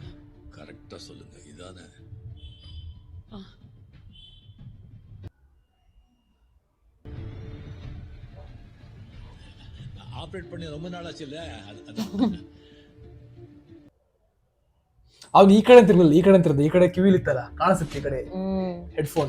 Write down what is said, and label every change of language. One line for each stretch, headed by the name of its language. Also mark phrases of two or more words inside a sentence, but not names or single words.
Tamil: கரெக்டா சொல்லுங்க. இதானே ஆப்ரேட் பண்ணி ரொம்ப நாளாச்சு இல்ல.
Kannada: ಅವ್ನು ಈ ಕಡೆ ತಿರ್ಲಿಲ್ಲ, ಈ ಕಡೆ ತಿರ್ದ, ಈ ಕಡೆ ಕಿವಿಲಿತ್ತಲ್ಲ ಕಾಣಿಸುತ್ತೆ, ಈ ಕಡೆ ಹೆಡ್ಫೋನ್.